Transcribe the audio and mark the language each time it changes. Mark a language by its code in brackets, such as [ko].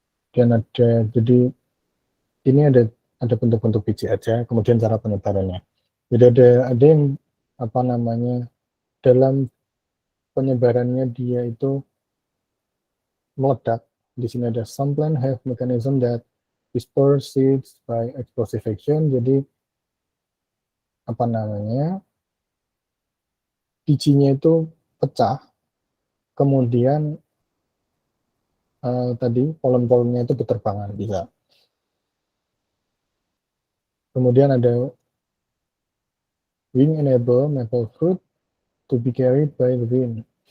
[id] Dan ada, jadi ini ada bentuk-bentuk biji aja, kemudian cara penyebarannya. Jadi ada yang apa namanya dalam penyebarannya dia itu meledak. Di sini ada [en] some plant have mechanism that disperse seeds by explosive action. [id] Jadi apa namanya bijinya itu pecah, kemudian tadi polen-polennya itu berterbangan bisa. Kemudian ada [en] wing enable maple fruit to be carried by the wind.